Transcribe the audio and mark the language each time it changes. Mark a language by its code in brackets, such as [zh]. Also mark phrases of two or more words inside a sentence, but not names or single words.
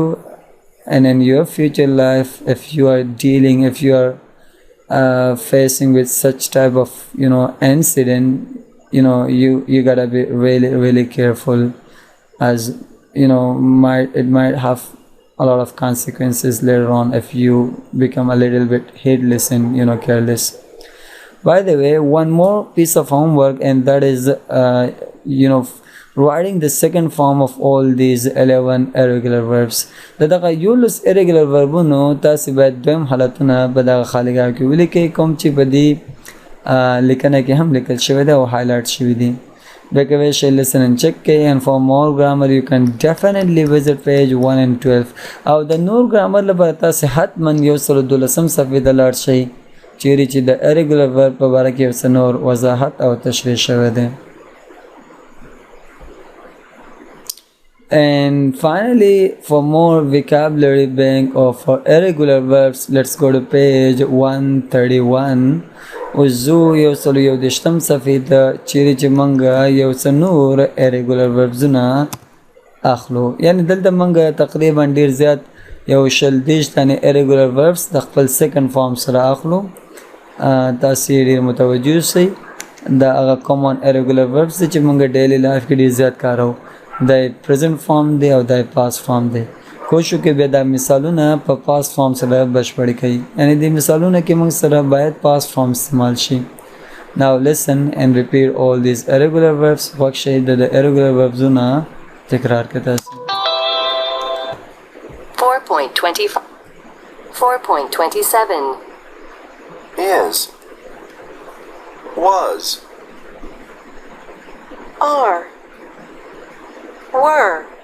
[en] And in your future life, if you are facing with such type of incident, you gotta be really really careful, as it might have a lot of consequences later on if you become a little bit heedless and careless. By the way, one more piece of homework, and that is writing the second form of all these 11 irregular verbs. [ps] دغه یولس [en] irregular verbونو [ps] تاسې باید دویم حالتونه په دغه خالی ځای کې ولیکئ، کوم چې په دې لیکنه کې هم لیکل شوی دی او هایلایټ شوي دي. بیا کولی شئ [en] listen and check [ps] کړئ. [en] and for more grammar you can definitely visit page 1 and 12. [ps] او د نور ګرامر لپاره تاسې حتما 112 صفحې ته لاړ شئ چیرې چې د [en] irregular verb [ps] په باره کې یو څه نور وضاحت او تشریح شوی دی. [en] And finally, for more vocabulary bank or for irregular verbs, let's go to page 131. [ps] وزو یو سلو یو دشتم صفحې ته چیرې چې موږ یو څه نور [en] irregular verbsونه [ps] اخلو. یعنی دلته موږ تقریبا ډیر زیات یو شل دېرش دانې [en] irregular verbs [ps] د خپل [en] second form [ps] سره اخلو. تاسې ډیر متوجه اوسئ. دا هغه [en] common irregular verbs [ps] چې موږ [en] daily life [ps] کې ډیر زیات کاروو. د [en] present form [ps] دی او د [en] past form [ps] دی. کوشش کې بیا دا مثالونه په [en] past form [ps] سره بشپړ کړئ یعنی د مثالونه کې موږ سره باید [en] past form [ps] استعمال شي [en] now listen and repeat all these irregular verbs [ps] وکشي د [en] irregular verbs [ps] نه تکرار کړئ تاسو [en] 4.25 4.27 Is. Was. Are. Were.